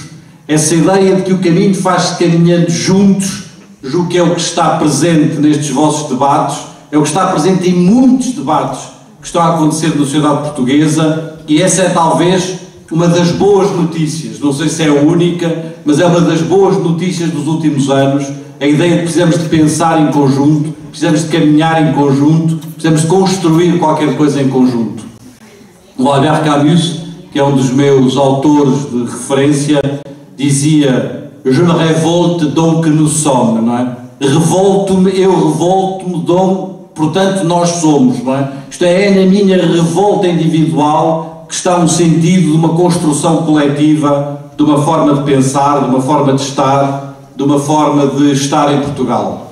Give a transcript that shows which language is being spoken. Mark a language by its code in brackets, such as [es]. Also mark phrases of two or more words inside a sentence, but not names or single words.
[pt] Essa ideia de que o caminho faz-se caminhando juntos, julgo que é o que está presente nestes vossos debates, é o que está presente em muitos debates que estão a acontecer na sociedade portuguesa, e essa é talvez uma das boas notícias, não sei se é a única, mas é uma das boas notícias dos últimos anos, a ideia de que precisamos de pensar em conjunto, precisamos de caminhar em conjunto, precisamos de construir qualquer coisa em conjunto. O Albert Camus, que é um dos meus autores de referência, dizia: [fr] "Je me révolte donc nous sommes", [pt] não é? Revolto-me, eu revolto-me, portanto nós somos, não é? Isto é na minha revolta individual que está um sentido de uma construção coletiva, de uma forma de pensar, de uma forma de estar, de uma forma de estar em Portugal.